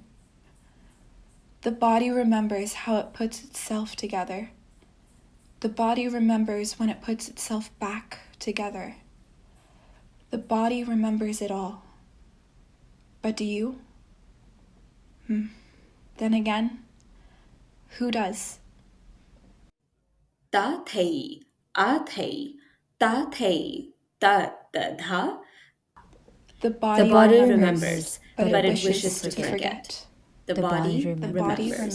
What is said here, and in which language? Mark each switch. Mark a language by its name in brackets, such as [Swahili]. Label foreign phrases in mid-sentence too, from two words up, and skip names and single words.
[English] The body remembers how it puts itself together. The body remembers when it puts itself back together. The body remembers it all. But do you? Then again, who does? Ta thei, a thei, ta thei, ta ta tha. The The body body remembers, but it it wishes to forget. The body The body remembers.